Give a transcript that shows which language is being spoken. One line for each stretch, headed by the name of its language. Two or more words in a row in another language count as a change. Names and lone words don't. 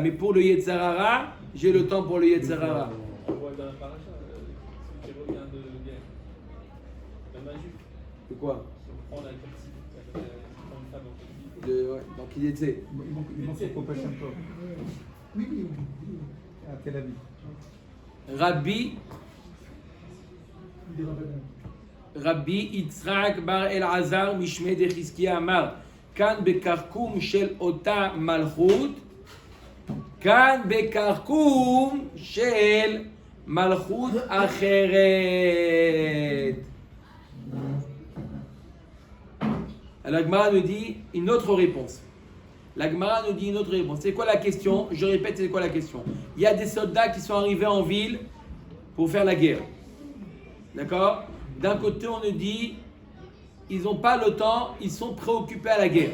French: Mais pour le Yetzerara, j'ai le temps pour le Yetzerara. On voit dans la paracha, qui revient de guerre. Même un juif. C'est quoi? On prend la captivité, on prend une femme en captivité. Ouais, donc il était. Il manque son copain Shem-Tov. Oui. À Tel Aviv.
Hebrew: רבי יצחק בר אלעזר משמיה דחזקיה אמר כאן בקרקע של אותה מלכות כאן בקרקע של מלכות אחרת.
French: Alors la Gemara nous dit une autre réponse. La Gemara nous dit une autre réponse. C'est quoi la question? Je répète, c'est quoi la question? Il y a des soldats qui sont arrivés en ville pour faire la guerre. D'accord? D'un côté, on nous dit, ils n'ont pas le temps, ils sont préoccupés à la guerre.